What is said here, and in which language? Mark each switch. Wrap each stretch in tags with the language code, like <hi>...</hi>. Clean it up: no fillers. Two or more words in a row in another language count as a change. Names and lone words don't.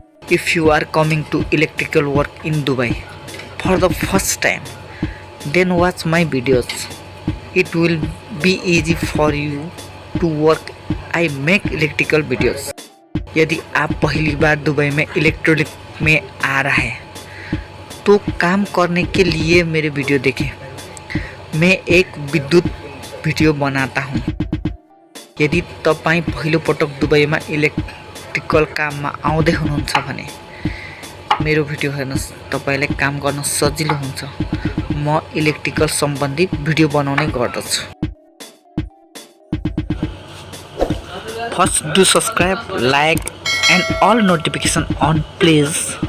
<en>If you are coming to electrical work in Dubai for the first time, then watch my videos. It will be easy for you to work. I make electrical videos.</en> <hi>यदि आप पहली बार दुबई में इलेक्ट्रॉनिक में आ रहा है तो काम करने के लिए मेरे वीडियो देखें। मैं एक विद्युत भिडियो बनाता हूँ।</hi> <ne>यदि तपाईं पहिलो पटक दुबईमा इलेक्ट्रिकल काममा आउँदै हुनुहुन्छ भने मेरो भिडियो हेर्नुहोस्, तपाईलाई काम गर्न सजिलो हुन्छ। म इलेक्ट्रिकल सम्बन्धी भिडियो बनाउने गर्दछु।</ne> <en>First do subscribe, like and all notification on please.</en>